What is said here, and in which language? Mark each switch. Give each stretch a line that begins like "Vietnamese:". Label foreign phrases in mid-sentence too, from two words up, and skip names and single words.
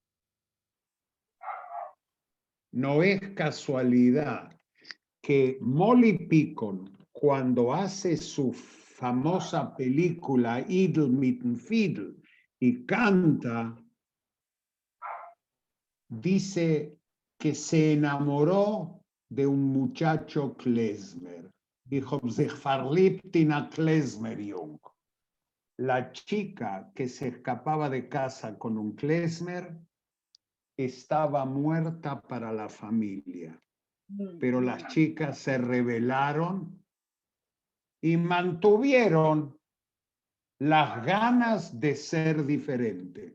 Spanish: No es casualidad que Molly Picon, cuando hace su famosa película Idle mit Fiddle y canta, dice que se enamoró de un muchacho klezmer. Dijo,
Yiddish: זיך פֿאַרליבט אין אַ קלעזמער־יונג.
Spanish: La chica que se escapaba de casa con un klezmer estaba muerta para la familia. Pero las chicas se rebelaron y mantuvieron las ganas de ser diferente.